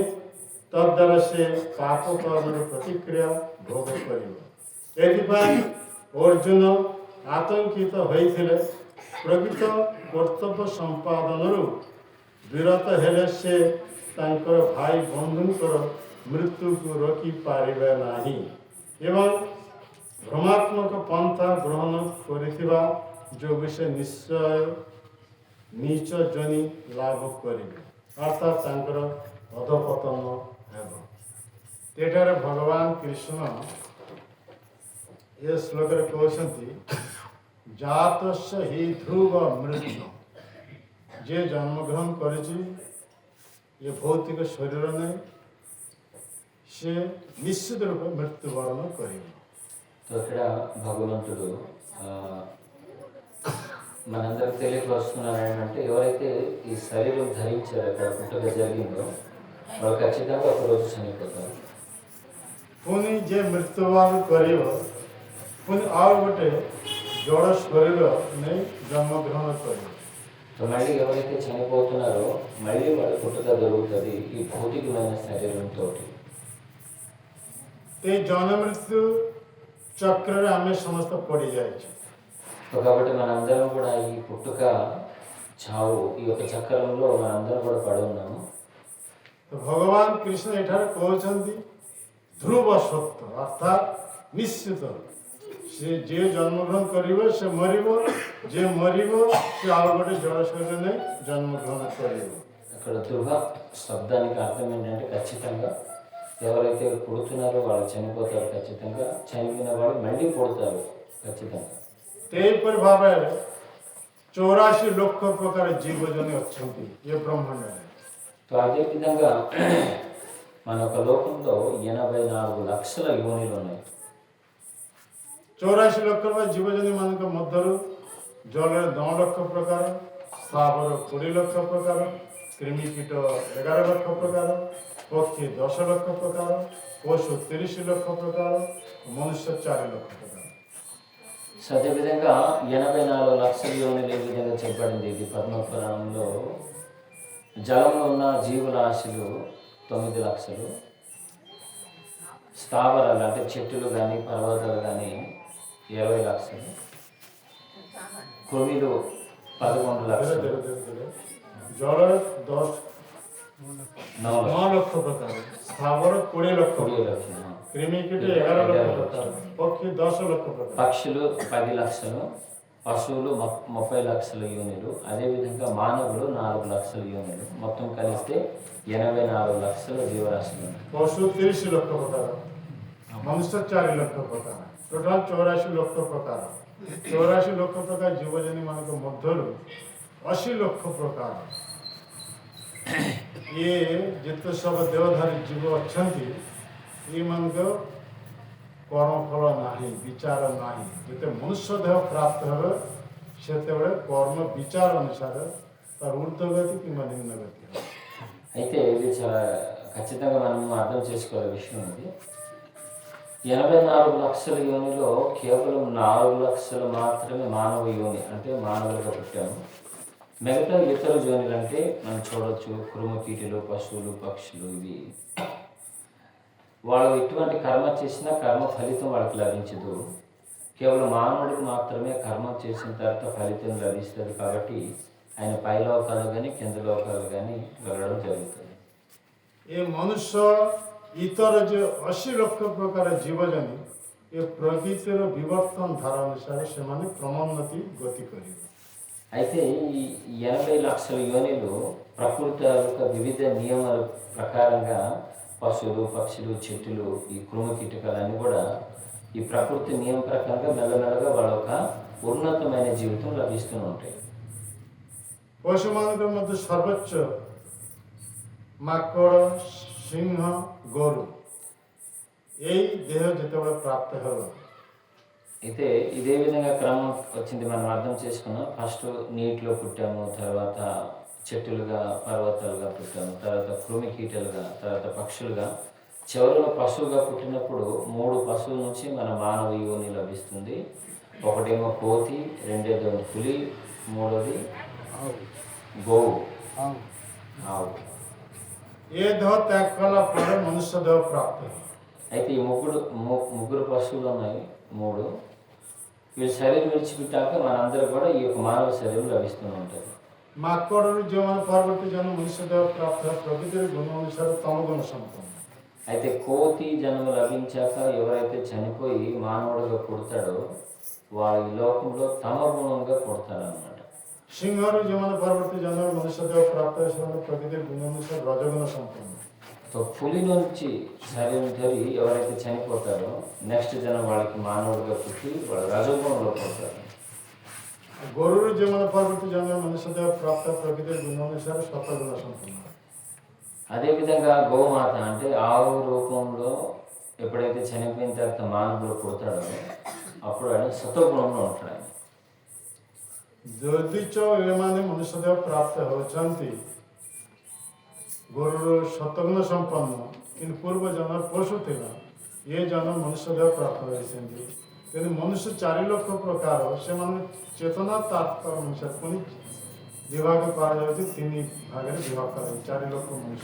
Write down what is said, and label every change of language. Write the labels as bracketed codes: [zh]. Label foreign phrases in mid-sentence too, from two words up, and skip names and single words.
[or] ତଦ୍ୱାରା ସେ ପାପ କର୍ମ ପ୍ରତିକ୍ରିୟା ଭୋଗ କର। ଅର୍ଜୁନ ଆତଙ୍କିତ ହୋଇ ପ୍ରକୃତ କର୍ତ୍ତବ୍ୟ ସମ୍ପାଦନ ବିରତ ହେଲେ ସେ ତାଙ୍କର ଭାଇ ବନ୍ଧୁଙ୍କର ମୃତ୍ୟୁକୁ ରୋକିପାରିବେ ନାହିଁ ଏବଂ ଭ୍ରମାତ୍ମକ ପନ୍ଥା ଗ୍ରହଣ କରିଥିବା ଯୋଗୁଁ ସେ ନିଶ୍ଚୟ ନୀଚ ଜନି ଲାଭ କରିବେ ଅର୍ଥାତ୍ ତାଙ୍କର ଅଧପତନ ହେବ। ଏଠାରେ ଭଗବାନ କୃଷ୍ଣ ଏ ଶ୍ଲୋକରେ କହୁଛନ୍ତି ଜାତସ୍ୟ ହି ଧ୍ରୁବ ମୃତ୍ୟୁ, ଯେ ଜନ୍ମଗ୍ରହଣ କରିଛି ଏ ଭୌତିକ ଶରୀର ନେଇ ସେ ନିଶ୍ଚିତ ରୂପେ ମୃତ୍ୟୁବରଣ କରିବ। [te] సో ఇక్కడ భగవంతుడు మనందరికి తెలియపరుస్తున్నారు ఏంటంటే ఎవరైతే ఈ శరీరం ధరించారో అక్కడ పుట్టుక జరిగిందో వాళ్ళు ఖచ్చితంగా ఒకరోజు చనిపోతారు। [or] ପୁଣି ଯେ ମୃତ୍ୟୁବରଣ କରିବ ପୁଣି ଆଉ ଗୋଟେ ଜଡ଼ ଶରୀର ନେଇ ଜନ୍ମଗ୍ରହଣ କରିବ। [te] సో మళ్ళీ ఎవరైతే చనిపోతున్నారో మళ్ళీ వాళ్ళ పుట్టుక జరుగుతుంది ఈ భౌతికమైన శరీరంతో। [or] ଏ ଜନ୍ମ ମୃତ୍ୟୁ ଚକ୍ରରେ ଆମେ ସମସ୍ତେ ପଡ଼ିଯାଇଛୁ। [te] కాబట్టి మనందరం కూడా ఈ పుట్టుక చావు ఈ యొక్క చక్రంలో మనందరం కూడా పడి ఉన్నాము। [or] ଭଗବାନ କୃଷ୍ଣ ଏଠାରେ କହୁଛନ୍ତି ଧ୍ରୁବ ସତ୍ୟ ଅର୍ଥାତ୍ ନିଶ୍ଚିତ ସେ ଯିଏ ଜନ୍ମଗ୍ରହଣ କରିବ ସେ ମରିବ, ଯିଏ ମରିବ ସେ ଆଉ ଗୋଟେ ଜଳ ଶରୀର ନେଇ ଜନ୍ମଗ୍ରହଣ କରିବ। [te] అక్కడ ధృవ శబ్దానికి అర్థం ఏంటంటే ఖచ్చితంగా ఎవరైతే పుడుతున్నారో వాళ్ళు చనిపోతారు, ఖచ్చితంగా చనిపోయిన వాళ్ళు మళ్ళీ పుడతారు ఖచ్చితంగా। [or] ସେହିପରି ଭାବରେ 84 ଲକ୍ଷ ପ୍ରକାର ଜୀବଜନ୍ତୁ ଅଛନ୍ତି ଏ ବ୍ରହ୍ମାଣ୍ଡରେ। [te] సో అదేవిధంగా మన యొక్క లోకంలో 84 లక్షల యోనిలు ఉన్నాయి। [or] 84 ଲକ୍ଷ ଜୀବଜନ୍ତୁମାନଙ୍କ ମଧ୍ୟରୁ ଜଳରେ 9 ଲକ୍ଷ ପ୍ରକାର, ସ୍ଥାବର 20 ଲକ୍ଷ ପ୍ରକାର, କ୍ରିମିକୀଟ 11 ଲକ୍ଷ ପ୍ରକାର, ପକ୍ଷୀ 10 ଲକ୍ଷ ପ୍ରକାର, ପଶୁ 30 ଲକ୍ଷ ପ୍ରକାର, ମନୁଷ୍ୟ 4 ଲକ୍ଷ ପ୍ରକାର। [te] సో అదేవిధంగా 84 లక్షల యోనిలు ఏ విధంగా చెప్పబడింది ఇది పద్మపురాణంలో। జలంలో ఉన్న జీవరాశులు 9 లక్షలు, స్థావరాలు అంటే చెట్టులు కానీ పర్వతాలు కానీ 20 లక్షలు, కృమిలు 11 లక్షలు, [or] ଜଳ 9 ଲକ୍ଷ ପ୍ରକାର, ସ୍ଥାବର 20 ଲକ୍ଷ, [te] 20 లక్షలు, [or] କ୍ରିମିକୀଟ 11 ଲକ୍ଷ ପ୍ରକାର, ପକ୍ଷୀ 10 ଲକ୍ଷ ପ୍ରକାର, [te] పక్షులు 10 లక్షలు, పశువులు 30 లక్షల యోనిలు, అదేవిధంగా మానవులు 4 లక్షల యోనిలు, మొత్తం కలిస్తే 84 లక్షల జీవరాశులు ఉన్నాయి। [or] ପଶୁ 30 ଲକ୍ଷ ପ୍ରକାର, ମନୁଷ୍ୟ 4 ଲକ୍ଷ ପ୍ରକାର, ଟୋଟାଲ 84 ଲକ୍ଷ ପ୍ରକାର। 84 ଲକ୍ଷ ପ୍ରକାର ଜୀବଜନ୍ତୁମାନଙ୍କ ମଧ୍ୟରୁ 80 ଲକ୍ଷ ପ୍ରକାର ଇଏ ଯେତେ ସବୁ ଦେହଧାରୀ ଜୀବ ଅଛନ୍ତି ଏମାନଙ୍କ କର୍ମଫଳ ନାହିଁ, ବିଚାର ନାହିଁ। ଯେତେ ମନୁଷ୍ୟ ଦେହ ପ୍ରାପ୍ତ ହେବେ ସେତେବେଳେ କର୍ମ ବିଚାର ଅନୁସାରେ ତାର ଊର୍ଦ୍ଧ୍ୱଗତି କିମ୍ବା ନିମ୍ନଗତି ହେବ। [te] అయితే ఇది చాలా ఖచ్చితంగా మనం అర్థం చేసుకోవాల విషయం ఇది। 84 లక్షల యోనిలో కేవలం 4 లక్షలు మాత్రమే మానవ యోని అంటే మానవులుగా పుట్టాము। మిగతా ఇతర యోనిలు అంటే మనం చూడవచ్చు క్రిమికీటలు, పశువులు, పక్షులు, ఇవి వాళ్ళు ఎటువంటి కర్మ చేసినా కర్మ ఫలితం వాళ్ళకి లభించదు। కేవలం మానవుడికి మాత్రమే కర్మ చేసిన తర్వాత ఫలితం లభిస్తుంది। కాబట్టి ఆయన పైలోకాలు కానీ కింద లోకాలు కానీ వెళ్ళడం జరుగుతుంది। [or] ଏ ମନୁଷ୍ୟ ଇତର ଯେ 80 ଲକ୍ଷ ପ୍ରକାର ଜୀବଜନ୍ତୁ ଏ ପ୍ରକୃତିର ବିବର୍ତ୍ତନ ଧାରା ଅନୁସାରେ ସେମାନେ କ୍ରମୋନ୍ନତି ଗତି କରିବେ। [te] అయితే ఈ 80 లక్షల యోనిలు ప్రకృతి యొక్క వివిధ నియమాల ప్రకారంగా పశువులు, పక్షులు, చెట్టులు, ఈ కీటకాలన్నీ కూడా ఈ ప్రకృతి నియమం ప్రకారంగా మెల్లమెల్లగా వాళ్ళ ఒక ఉన్నతమైన జీవితం లభిస్తూ ఉంటాయి। [or] ପଶୁମାନଙ୍କ ମଧ୍ୟ ସର୍ବୋଚ୍ଚ ମାକଡ଼, ସିଂହ, ଗୋରୁ ଏଇ ଦେହ ଯେତେବେଳେ ପ୍ରାପ୍ତ ହେବ [te] అయితే ఇదే విధంగా క్రమం వచ్చింది మనం అర్థం చేసుకున్నాం। ఫస్ట్ నీటిలో పుట్టాము, తర్వాత చెట్టులుగా పర్వతాలుగా పుట్టాము, తర్వాత కీటలుగా, తర్వాత పక్షులుగా, చివరిలో పశువుగా పుట్టినప్పుడు 3 పశువుల నుంచి మన మానవ యోని లభిస్తుంది। ఒకటేమో కోతి, రెండోదేమో పులి, మూడోది గోవు ఆవు। [or] ଏ ଦେହ ତ୍ୟାଗ କଲା ପରେ ମନୁଷ୍ୟ ଦେହ ପ୍ରାପ୍ତ ହେବ। [te] అయితే ఈ ముగ్గురు పశువులు ఉన్నాయి 3, వీళ్ళ శరీరం విడిచిపెట్టాక మనందరూ కూడా ఈ యొక్క మానవ శరీరం లభిస్తూ ఉంటుంది। [or] ମାକଡ଼ରୁ ଯେଉଁମାନେ ପରବର୍ତ୍ତୀ ଜନ୍ମ ମନୁଷ୍ୟ ଦେହ ପ୍ରାପ୍ତ ହେବ ପ୍ରକୃତିର ଗୁଣ ଅନୁସାରେ ତମ ଗୁଣ ସମ୍ପନ୍ନ। [te] అయితే కోతి జన్మ లభించాక ఎవరైతే చనిపోయి మానవుడిగా పుడతాడో వాడు ఈ లోకంలో తమ గుణంగా పుడతాడనమాట. [or] সিংহରୁ ଯେଉଁମାନେ ପରବର୍ତ୍ତୀ ଜନ୍ମରେ ମନୁଷ୍ୟ ଦେହ ପ୍ରାପ୍ତ ହୁଏ ସେମାନେ ପ୍ରକୃତି ଗୁଣ ଅନୁସାରେ ରଜଗୁଣ ସମ୍ପନ୍ନ। [te] సో పులి నుంచి శరీరం ధరి ఎవరైతే చనిపోతారో నెక్స్ట్ జన్మ వాళ్ళకి మానవుడిగా పుట్టి వాళ్ళు రజగుణంలో పుడతారు. [or] ଗୋରୁରୁ ଯେଉଁମାନେ ପରବର୍ତ୍ତୀ ଜନ୍ମରେ ମନୁଷ୍ୟ ଦେହ ପ୍ରାପ୍ତ ପ୍ରକୃତି ଗୁଣ ଅନୁସାରେ ସତଗୁଣ ସମ୍ପନ୍ନ। [te] అదేవిధంగా గోమాత అంటే ఆవు రూపంలో ఎప్పుడైతే చనిపోయిన తర్వాత మానవుడు పుడతాడో అప్పుడు ఆయన సత్వగుణంలో ఉంటాడు. ఆయన [or] ଯଦି ଏମାନେ ମନୁଷ୍ୟ ଦେହ ପ୍ରାପ୍ତ ହେଉଛନ୍ତି ଗୋରୁର ସତଗୁଣ ସମ୍ପନ୍ନ କିନ୍ତୁ ପୂର୍ବ ଜନ୍ମ ପଶୁ ଥିଲା ଏ ଜନ୍ମ ମନୁଷ୍ୟ ଦେହ ପ୍ରାପ୍ତ ହୋଇଛନ୍ତି ତେଣୁ ମନୁଷ୍ୟ 4 ଲକ୍ଷ ପ୍ରକାର ସେମାନେ ଚେତନା ତାତ୍ପର ଅନୁସାରେ ପୁଣି ବିଭାଗ କରାଯାଉଛି 3 ଭାଗରେ ବିଭାଗ କରାଯାଉଛି 4 ଲକ୍ଷ ମନୁଷ୍ୟ।